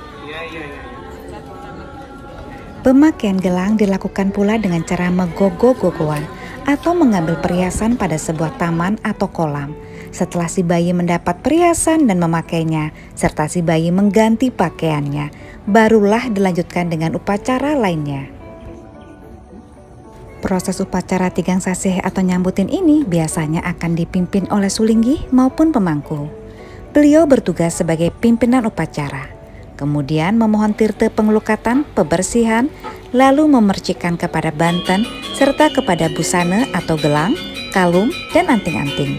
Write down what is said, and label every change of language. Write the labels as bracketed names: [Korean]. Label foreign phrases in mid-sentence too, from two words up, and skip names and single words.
[Indonesian] Pemakaian gelang dilakukan pula dengan cara megogo-gogoan atau mengambil perhiasan pada sebuah taman atau kolam. Setelah si bayi mendapat perhiasan dan memakainya, serta si bayi mengganti pakaiannya, barulah dilanjutkan dengan upacara lainnya. Proses upacara tigang sasih atau nyambutin ini biasanya akan dipimpin oleh sulinggi maupun pemangku. Beliau bertugas sebagai pimpinan upacara. Kemudian memohon tirte pengelukatan, pebersihan, lalu memercikan kepada banten, serta kepada busana atau gelang, kalung, dan anting-anting.